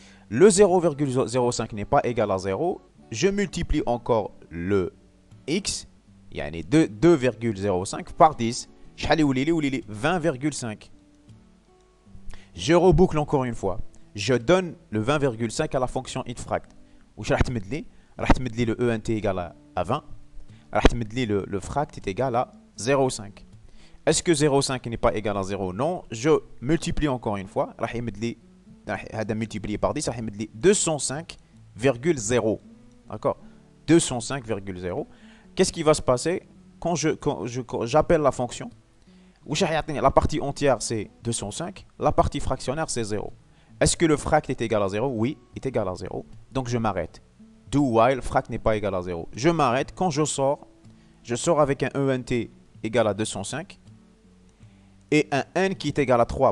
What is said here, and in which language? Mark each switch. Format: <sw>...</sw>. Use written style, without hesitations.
<fr>Le 0,05 n'est pas égal à 0. Je multiplie encore le x, 2,05 par 10. 20,5. Je reboucle encore une fois. Je donne le 20,5 à la fonction intfract.</fr> <ar>وش راح تمد لي؟ راح تمد لي</ar> <fr>le ENT égal à 20.</fr> <ar>راح تمد لي</ar> <fr>le fract est égal à 0,5. Est-ce que 0,5 n'est pas égal à 0? Non. Je multiplie encore une fois.</fr> <ar>راح يمد لي هذا</ar> <fr>multiplié par 10</fr> <ar>راح يمد لي 205,0.</ar> <fr>D'accord? 205,0. Qu'est-ce qui va se passer quand j'appelle la fonction? La partie entière, c'est 205. La partie fractionnaire, c'est 0. Est-ce que le fract est égal à 0? Oui, il est égal à 0. Donc, je m'arrête. Do while fract n'est pas égal à 0. Je m'arrête. Quand je sors avec un ENT égal à 205 et un n qui est égal à 3.</fr>